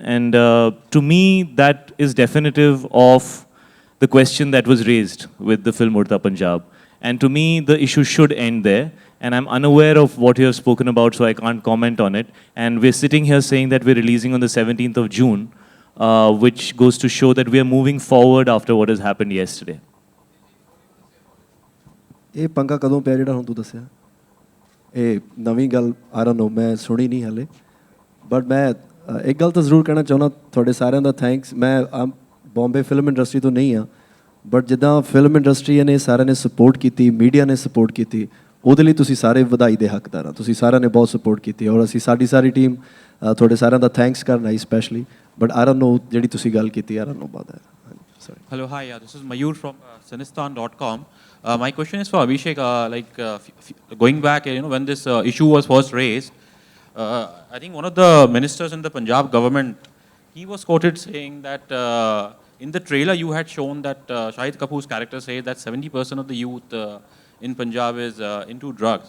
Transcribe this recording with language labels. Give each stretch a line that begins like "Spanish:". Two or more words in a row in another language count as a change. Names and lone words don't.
English: And to me, that is definitive of the question that was raised with the film Urta Punjab. And to me, the issue should end there. And I'm unaware of what you have spoken about, so I can't comment on it. And we're sitting here saying that we're releasing on the 17th of June, which goes to show that we are moving forward after what has happened yesterday.
Punjabi: ਇਹ ਪੰਗਾ ਕਦੋਂ ਪਿਆ ਜਿਹੜਾ ਹੁਣ ਤੂੰ ਦੱਸਿਆ ਇਹ ਨਵੀਂ ਗੱਲ
English: I don't know
Punjabi: ਮੈਂ ਸੁਣੀ ਨਹੀਂ ਹਾਲੇ ਬਟ ਮੈਂ ਇੱਕ ਗੱਲ ਤਾਂ ਜ਼ਰੂਰ ਕਹਿਣਾ ਚਾਹੁੰਦਾ ਤੁਹਾਡੇ ਸਾਰਿਆਂ ਦਾ ਥੈਂਕਸ ਮੈਂ ਬੰਬੇ
English: film industry
Punjabi: ਤੋਂ ਨਹੀਂ ਹਾਂ ਬਟ ਜਿੱਦਾਂ
English: film industry
Punjabi: ਨੇ ਸਾਰਿਆਂ ਨੇ ਸਪੋਰਟ ਕੀਤੀ ਮੀਡੀਆ ਨੇ ਸਪੋਰਟ ਕੀਤੀ ਉਹਦੇ ਲਈ ਤੁਸੀਂ ਸਾਰੇ ਵਧਾਈ ਦੇ ਹੱਕਦਾਰ ਆ ਤੁਸੀਂ ਸਾਰਿਆਂ ਨੇ ਬਹੁਤ ਸਪੋਰਟ ਕੀਤੀ ਔਰ ਅਸੀਂ ਸਾਡੀ ਸਾਰੀ ਟੀਮ ਤੁਹਾਡੇ ਸਾਰਿਆਂ ਦਾ ਥੈਂਕਸ ਕਰਨਾ ਸਪੈਸ਼ਲੀ ਬਟ
English: I don't know
Punjabi: ਜਿਹੜੀ ਤੁਸੀਂ ਗੱਲ ਕੀਤੀ
English: I don't know about that. Sorry. Hello, hi, this is Mayur from Sinistan.com. My question is for Abhishek. Going back, when this issue was first raised, I think one of the ministers in the Punjab government, he was quoted saying that in the trailer you had shown that Shahid Kapoor's character says that 70% of the youth in Punjab is into drugs.